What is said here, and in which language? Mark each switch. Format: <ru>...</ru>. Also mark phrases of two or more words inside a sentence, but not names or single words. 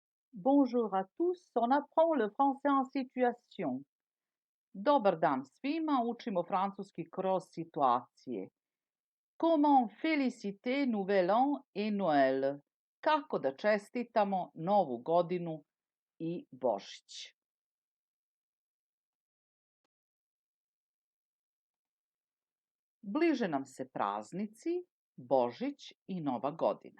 <fr>Bonjour à tous, on apprend le français en situation.</fr> <sr>Dobar dan svima, učimo francuski kroz situacije.</sr> <fr>Comment féliciter Nouvel An et Noël?</fr> <sr>Kako da čestitamo Novu godinu i Božić? Bliže nam se praznici, Božić i Nova godina.</sr>